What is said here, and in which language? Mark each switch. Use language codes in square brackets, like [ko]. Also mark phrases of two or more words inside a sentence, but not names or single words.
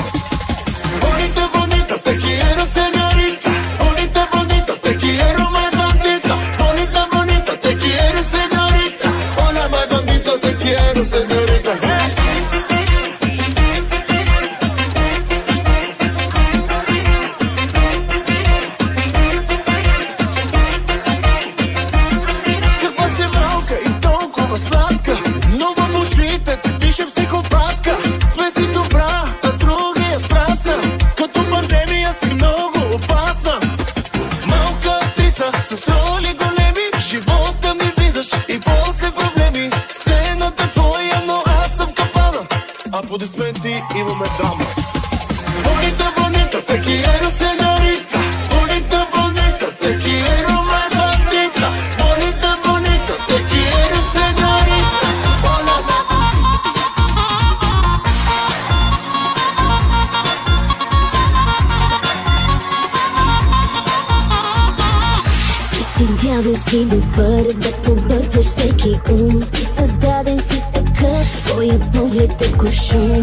[es] Bonita, bonita, te quiero, señorita. Bonita, bonita, te quiero, [en] my bandita. [es] Bonita, bonita, te quiero, señorita. Hola, [en] my bandita, [es] te quiero, señorita. [bg] Каква си малка и толкова сладка, но в очите те пише психопатка. Сме си добра, а с другия страстна, като пандемия си много опасна. Малка актриса с роли големи, живота ми влизаш и после проблеми. Сцената твоя, но аз съм в капана. Аплодисменти, имаме дама. [es] Bonita, bonita, te quiero, señorita. Bonita, bonita, te quiero, [en] my bandita. [es] Bonita, bonita, te quiero, señorita. Hola, [bg] Ти си дяволски добър, да побъркваш всеки ум. Ти създаден си такъв, твоя поглед е кошум.